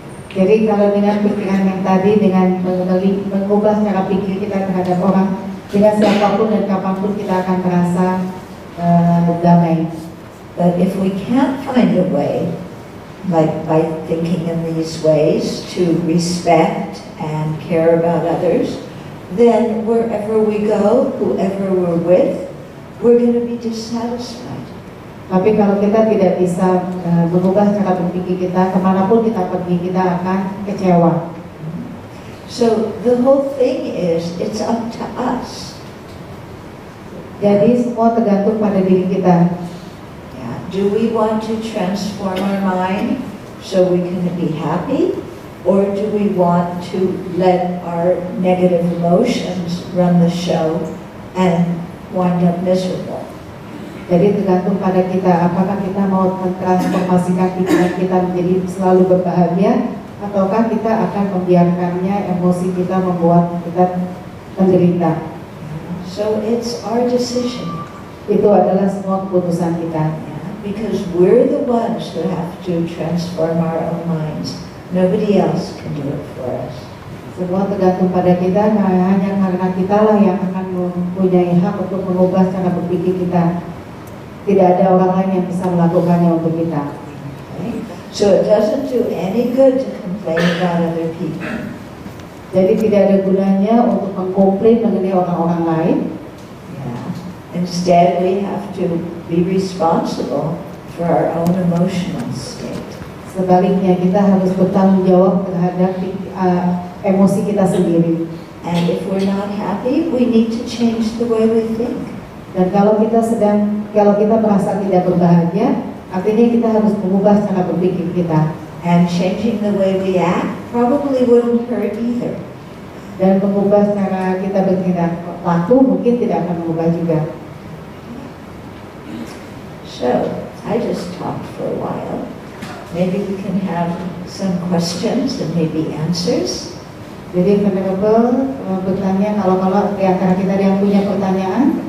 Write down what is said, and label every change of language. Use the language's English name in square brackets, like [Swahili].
[Indonesian] Jadi kalau dengan pikiran yang tadi, dengan mengubah cara pikir kita terhadap orang, dengan siapapun dan kapanpun kita akan merasa damai. [English] But if we can't find a way, like by thinking in these ways, to respect and care about others, then wherever we go, whoever we're with, we're going to be dissatisfied. [Indonesian] Tapi kalau kita tidak bisa mengubah cara berpikir kita, kemanapun kita pergi, kita akan kecewa. [English] So the whole thing is, it's up to us. [Indonesian] Jadi semua tergantung pada diri kita. [English] Yeah. Do we want to transform our mind so we can be happy? Or do we want to let our negative emotions run the show and wind up miserable? [Indonesian] Jadi tergantung pada kita, apakah kita mau mentransformasikan pikiran kita menjadi selalu berbahagia, ataukah kita akan membiarkannya emosi kita membuat kita menderita. [English] So it's our decision. [Indonesian] Itu adalah semua keputusan kita. [English] Because we're the ones who have to transform our own minds. Nobody else can do it for us. [Indonesian] Semua tergantung pada kita, hanya karena kita lah yang akan mempunyai hak untuk mengubah cara berpikir kita. Tidak ada orang lain yang bisa melakukannya untuk kita. [English] Okay. So it doesn't do any good to complain about other people. [Indonesian] Jadi tidak ada gunanya untuk mengkomplain mengenai orang-orang lain. [English] Yeah. Instead, we have to be responsible for our own emotional state. [Indonesian] Sebaliknya kita harus bertanggung jawab terhadap emosi kita sendiri. [English] And if we're not happy, we need to change the way we think. [Indonesian] Dan kalau kita sedang kalau kita merasa tidak berbahagia, artinya kita harus mengubah cara berpikir kita. [English] And changing the way we act probably wouldn't hurt either. [Indonesian] Dan mengubah cara kita bertindak laku mungkin tidak akan mengubah juga. [English] So, I just talked for a while. Maybe we can have some questions and maybe answers. [Indonesian] Jadi Venerable bertanya, kalau di antara kita ada yang punya pertanyaan.